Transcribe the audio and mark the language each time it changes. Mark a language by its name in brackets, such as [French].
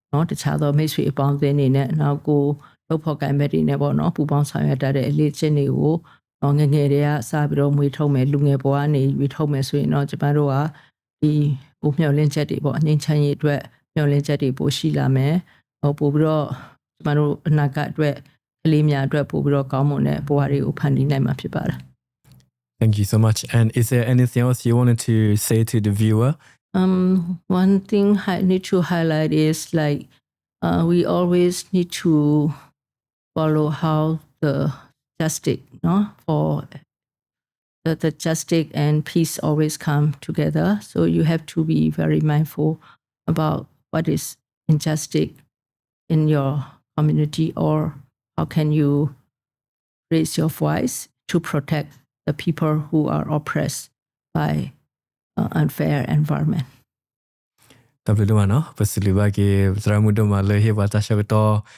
[Burmese] တခြားသောမိတ်ဆွေအပေါင်းအသင်းတွေနဲ့နောက်ကိုလုပ်ဖို့ကိုင်ဘက်တွေနဲ့ပေါ့နော်ပူးပေါင်းဆောင်ရွက်တတ်တဲ့အလေးအကျင့်တွေကိုငငယ်တွေကစပြီးတော့မွေးထုတ်မယ်လူငယ်ဘဝကနေရွေးထုတ်မယ်ဆိုရင်တော့ကျမတို့ကဒီမျှော်လင့်ချက်တွေပေါ့အငြိမ်းချမ်းရေးအတွက်မျှော်လင့်ချက်တွေပိုရှိလာမယ်ပို့ပြီးတော့ကျမတို့အနာဂတ်အတွက်ကလေးများအတွက်ပို့ပြီးတော့ကောင်းမွန်တဲ့ဘဝတွေကိုဖန်တီးနိုင်မှာဖြစ်ပါတယ် [English] Thank you so much. And is there anything else you wanted to say to the viewer? One thing I need to highlight is like we always need to follow how the justice, for the justice and peace always come together. So you have to be very mindful about what is injustice in your community or how can you raise your voice to protect the people who are oppressed by unfair environment. တဘလဒမနော်ပစလီဘာကေသရမှုဒမလေဟေဘာတာရှကတော့